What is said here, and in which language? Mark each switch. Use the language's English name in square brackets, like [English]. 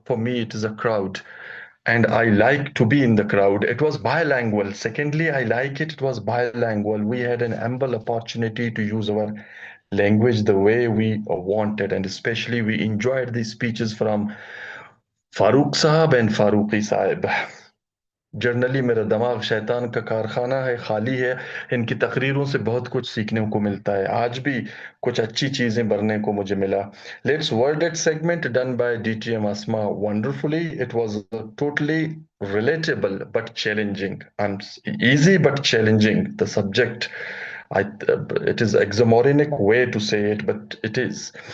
[English] For me, it is a crowd. And I like to be in the crowd. It was bilingual. Secondly, I like it was bilingual. We had an ample opportunity to use our language the way we wanted. And especially we enjoyed the speeches from Farooq Sahab and Farooqi Sahib. [Hindi] Generally मेरा दिमाग शैतान का कारखाना है, खाली है. इनकी तकरीरों से बहुत कुछ सीखने को मिलता है. आज भी कुछ अच्छी चीजें बनने को मुझे मिला. [English] Let's Word It segment done by DTM Asma wonderfully. It was totally relatable but challenging. Easy but challenging. The subject, it is exomorphonic way to say it, but it is.